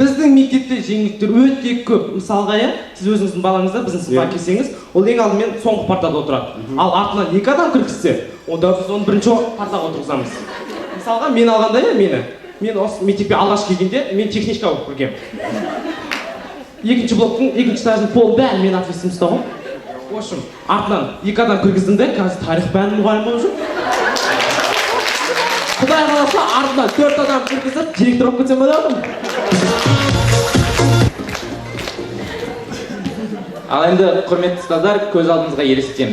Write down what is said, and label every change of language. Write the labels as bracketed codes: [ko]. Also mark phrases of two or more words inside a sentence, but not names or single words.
[kk] біздің мектепте жеңілдіктер өте көп. Мысалға, сіз өзіңіздің балаңызды біздің сыныпқа келсеңіз, ол ең алдымен соңғы партада отырады. Ал артынан 2 адам кіргізсе, онда біз оны бірінші партаға отырғызамыз. Мысалға, мен алғанда, мен осы мектепке алғаш келгенде, мен техничка болып кіргенмін. Екінші блоктың, екінші этаждың полы бәрін мен ответственность ұстағанмын. [ru] В общем, [kk] артынан 2 адам кіргіздім де, қазір тарих пәнінің мұғалімі болып жүр. Құдай қаласа, артынан 4 адам кіргізіп, директор болып кетсем болады. Ал енді, құрметті ұстаздар, көз алдыңызға елестетеміз.